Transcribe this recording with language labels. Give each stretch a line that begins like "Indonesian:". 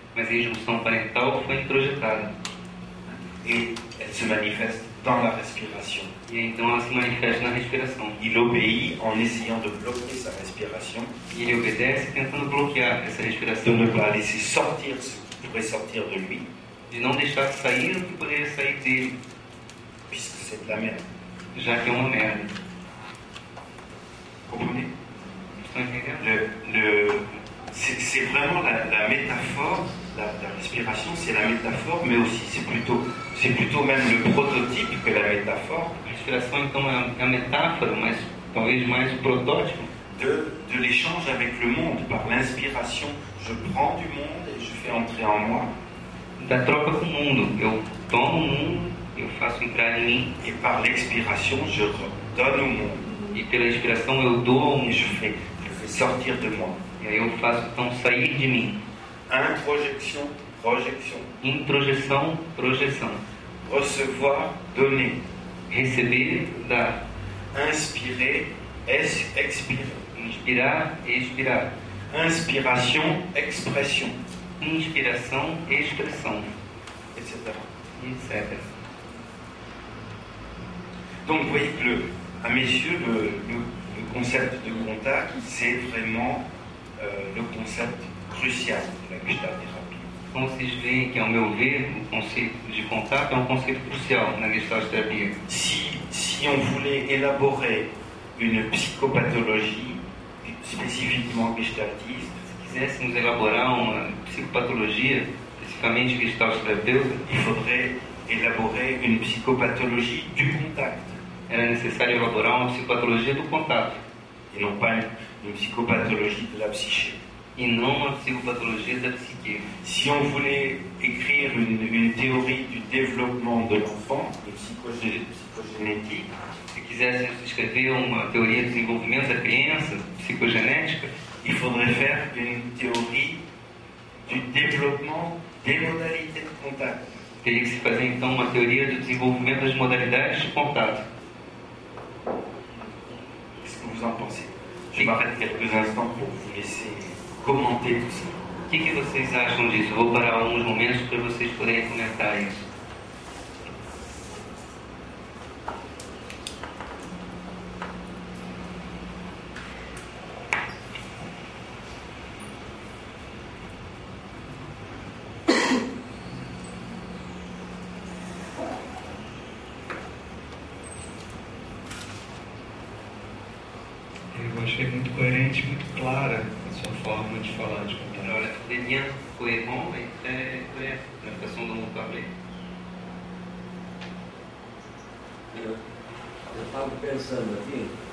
Portuguese: Mas a injunção parental foi introjetada.
French: et elle se manifeste dans la respiration.
Portuguese: E aí, então ela se manifesta na respiração.
French: Il obéit en essayant de bloquer sa respiration,
Portuguese: E ele obedece tentando bloquear essa
French: de
Portuguese: respiração,
French: ne pas laisser sortir ce qui pourrait sortir de lui,
Portuguese: de não deixar sair o que poderia sair dele,
French: puisque c'est de la merde.
Portuguese: já que é uma merda.
French: Comprenez?
Portuguese: Estão entendendo?
French: C'est vraiment la métaphore, la respiration, c'est la métaphore, mais aussi c'est plutôt même le prototype que la métaphore
Portuguese: A respiração, então, é a metáfora, mas talvez mais o protótipo
French: de l'échange avec le monde. Par l'inspiration, je prends du monde et je fais entrer en moi,
Portuguese: da troca com o mundo. Eu tomo o mundo, eu faço entrar em mim,
French: et par l'expiration, je redonne au monde
Portuguese: e pela inspiração eu dou ao
French: et
Portuguese: mundo.
French: je fais sortir de moi.
Portuguese: E aí eu faço, então, sair de mim.
French: Introjection, projection.
Portuguese: Introjeção, projeção.
French: Recevoir, donner.
Portuguese: Receber, dar.
French: Inspirer, expirer.
Portuguese: Inspirar, expirar.
French: Inspiration, expression,
Portuguese: Inspiração, expressão,
French: etc.
Portuguese: etc.
French: Donc vous voyez que à mes yeux, le concept de contact, c'est vraiment le concept crucial de la Gestalt thérapie.
Portuguese: Então vocês veem que, ao meu ver, o conceito de contato é um conceito crucial na Gestalt terapia.
French: Si on voulait élaborer une psychopathologie spécifiquement gestaltiste,
Portuguese: Se quiséssemos elaborar uma psicopatologia, especificamente Gestalt terapeuta,
French: il faudrait élaborer une psychopathologie du contact
Portuguese: era necessário elaborar uma psicopatologia do contato
French: et non pas une psychopathologie de la psyché.
Portuguese: e não uma psicopatologia da psique.
French: Si on voulait écrire une théorie du développement de l'enfant, une psychogénétique,
Portuguese: Se quiséssemos escrever uma teoria de desenvolvimento da criança, psicogenética,
French: il faudrait faire une théorie du développement des modalités de contact.
Portuguese: teria que se fazer então uma teoria do desenvolvimento das modalidades de contato.
French: Qu'est-ce que vous en pensez? Je m'arrête quelques instants pour vous laisser commenter tout ça.
Portuguese: O que vocês acham disso? Eu vou parar alguns momentos para vocês poderem comentar isso. Eu achei muito coerente, muito clara a sua forma de falar, de contar.
French: Alors, les liens cohérents et très clairs, la façon dont vous parlez.
Portuguese: Eu estava pensando aqui,